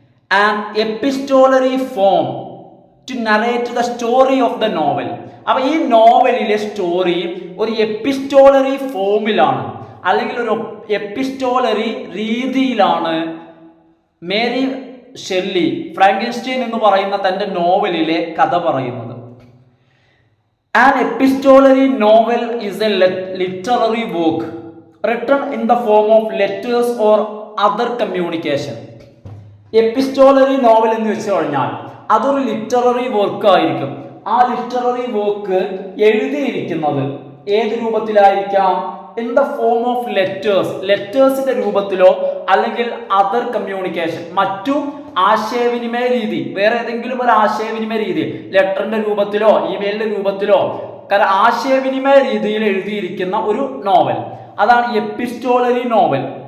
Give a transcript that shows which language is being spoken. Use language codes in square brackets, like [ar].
[en] And epistolary form to narrate the story of the novel. [ml] അപ്പൊ ഈ നോവലിലെ story ഒരു എപ്പിസ്റ്റോളറി ഫോമിലാണ് അല്ലെങ്കിൽ ഒരു എപ്പിസ്റ്റോളറി രീതിയിലാണ് മേരി ഷെല്ലി ഫ്രാങ്കെൻസ്റ്റൈൻ എന്ന് പറയുന്ന തന്റെ നോവലിലെ കഥ പറയുന്നത്. [en] An epistolary novel is a literary work written in the form of letters or other communication. [ml] Epistolary novel എന്ന് വെച്ച് കഴിഞ്ഞാൽ അതൊരു ലിറ്റററി വർക്ക് ആയിരിക്കും. ആ ലിറ്റററി വർക്ക് എഴുതിയിരിക്കുന്നത് ഏത് രൂപത്തിലായിരിക്കാം, [en] in the form of [ml] ലെറ്റേഴ്സിന്റെ രൂപത്തിലോ അല്ലെങ്കിൽ അതർ കമ്മ്യൂണിക്കേഷൻ, മറ്റു ആശയവിനിമയ രീതി, വേറെ ഏതെങ്കിലും ഒരു ആശയവിനിമയ രീതി, ലെറ്ററിന്റെ രൂപത്തിലോ ഇമെയിലിന്റെ രൂപത്തിലോ ആശയവിനിമയ രീതിയിൽ എഴുതിയിരിക്കുന്ന ഒരു നോവൽ, അതാണ് എപ്പിസ്റ്റോളറി നോവൽ.